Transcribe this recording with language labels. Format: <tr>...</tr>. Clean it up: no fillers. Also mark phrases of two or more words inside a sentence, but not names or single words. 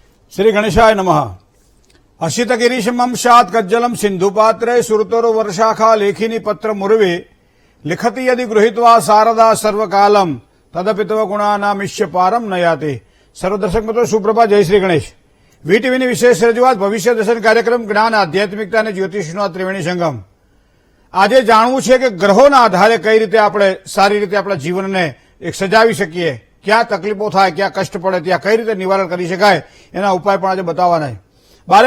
<sa>श्री गणेशाय नमः। अशितगिरीशमं शात् कज्जलं सिन्धुपात्रे सुरतोरो वर्षाखा लेखिनी पत्र मुर्वे लिखति यदि गृहीत्वा शारदा सर्वकालम तदपि तव गुणानामिष्य पारम नयाते।</sa> <hi>सर्व दर्शक मित्रों सुप्रभात, जय श्री गणेश।</hi> <gu>વીટીવીની વિશેષ રજૂઆત ભવિષ્ય દર્શન કાર્યક્રમ જ્ઞાન આધ્યાત્મિકતા અને જ્યોતિષનો ત્રિવેણી સંગમ। આજે જાણવું છે કે ગ્રહોના આધારે કઈ રીતે આપણે સારી રીતે આપણા જીવનને એક સજાવી શકીએ, ક્યાં તકલીફો થાય, ક્યાં કષ્ટ પડે, ત્યાં કઈ રીતે નિવારણ કરી શકાય, એના ઉપાય પણ આજે બતાવવાના છે।</gu>